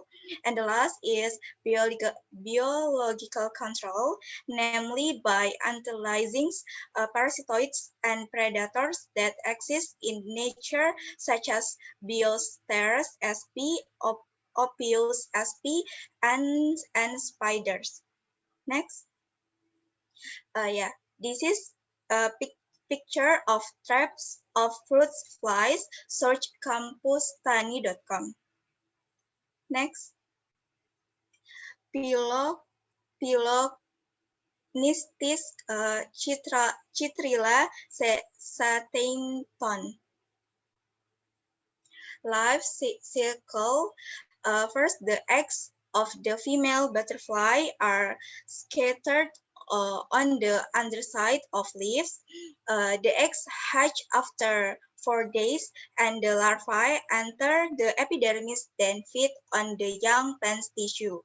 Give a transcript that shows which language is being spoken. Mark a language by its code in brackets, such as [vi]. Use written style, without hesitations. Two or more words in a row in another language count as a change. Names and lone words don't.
[en] And the last is biological control, namely by analyzing parasitoids and predators that exist in nature, such as Biosteres sp, Ophius sp, and spiders. Next. Yeah, this is a picture of traps of fruit flies. Search campustani.com. Next. Nistis Citrilla satington. Life cycle. First, the eggs of the female butterfly are scattered on the underside of leaves. The eggs hatch after 4 days, and the larvae enter the epidermis, then feed on the young plant tissue.